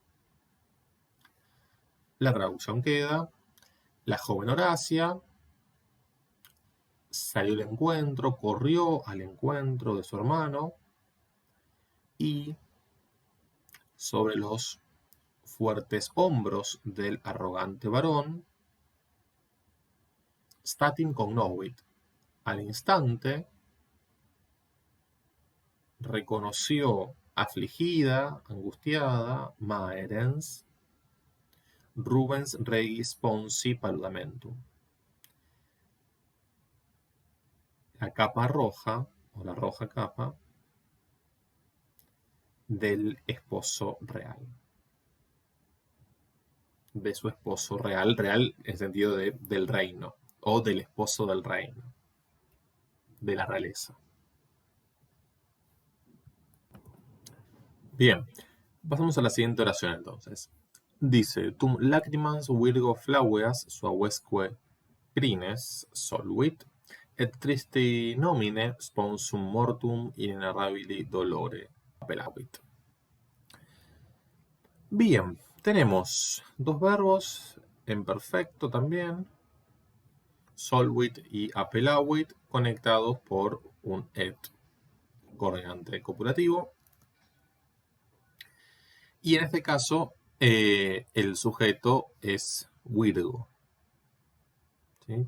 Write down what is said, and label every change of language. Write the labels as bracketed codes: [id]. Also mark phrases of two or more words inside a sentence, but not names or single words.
[es] La traducción queda: la joven Horacia salió al encuentro, corrió al encuentro de su hermano y sobre los fuertes hombros del arrogante varón, [la] statim cognovit, [es] al instante reconoció afligida, angustiada, [la] maerens, Rubens regis sponsi paludamentum. [es] La capa roja, o la roja capa, del esposo real. De su esposo real, real en el sentido del reino, o del esposo del reino, de la realeza. Bien, pasamos a la siguiente oración entonces. Dice, [la] tum lacrimas virgo flaueas suavesque crines solvit, et tristi nomine sponsum mortum inenarrabili dolore appelavit. [es] Bien, tenemos dos verbos en perfecto también, solvit y apelawit conectados por un et coordinante copulativo. Y en este caso, el sujeto es Virgo, ¿sí?